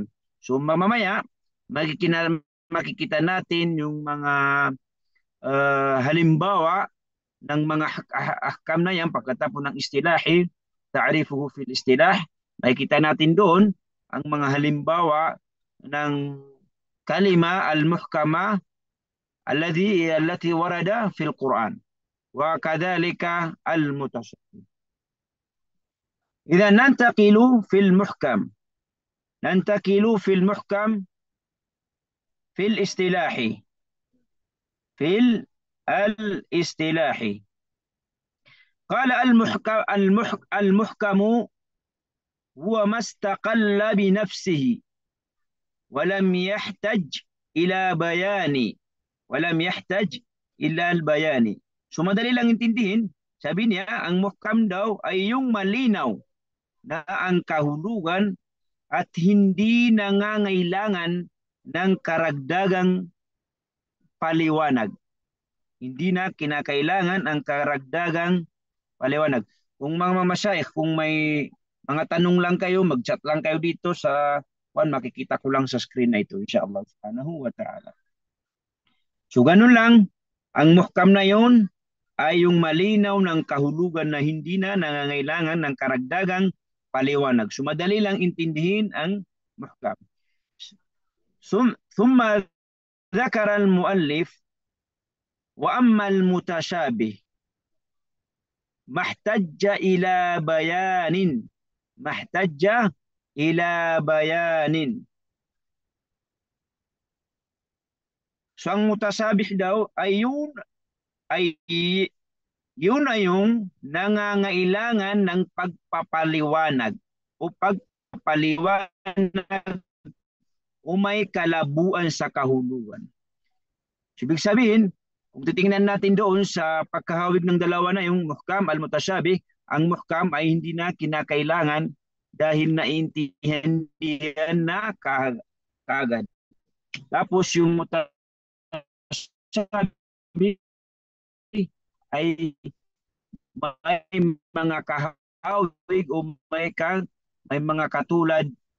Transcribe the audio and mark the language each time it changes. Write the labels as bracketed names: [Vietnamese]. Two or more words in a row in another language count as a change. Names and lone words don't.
[Filipino] So mamaya makikita natin yung mga halimbawa ng mga ahkam na yan pagkatapos ng istilahi, [Arabic] تعريفه في الاصطلاح. [Filipino] Makikita natin doon ang mga halimbawa ng [Arabic] كلمة المحكمة التي ورد في القرآن وكذلك المتشابه. إذا ننتقل في المحكم. ننتقل في المحكم في الاصطلاح. في الاصطلاح قال المحكم هو ما استقل بنفسه ولم يحتج إلى بيان. ولم يحتج إلى البيان. [Filipino] So madali lang intindihin. Sabi niya, ang muhkam daw ay yung malinaw na ang kahulugan at hindi nangangailangan ng karagdagang paliwanag. Hindi na kinakailangan ang karagdagang paliwanag. Kung mga mamasyayikh, kung may mga tanong lang kayo, mag-chat lang kayo dito sa makikita ko lang sa screen na ito, [Arabic] إن شاء الله سبحانه وتعالى. [Filipino] So ganun lang, ang muhkam na yun ay yung malinaw ng kahulugan na hindi na nangangailangan ng karagdagang paliwanag. So madali lang intindihin ang muhkam. [Arabic] ثم ذكر المؤلف وأما المتشابه ما احتج إلى بيان. ما احتج إلى بيان. [Filipino] So ang mutasabih daw ay yun ay yung nangangailangan ng pagpapaliwanag o pagpapaliwanag o may kalabuan sa kahulugan. So, ibig sabihin, kung titingnan natin doon sa pagkahawig ng dalawa na yung [Arabic] محكم المتشابه, [Filipino] ang muhkam ay hindi na kinakailangan dahil naiintindihan na kaagad. Tapos yung mutashabih ay may mga kahawig o may mga katulad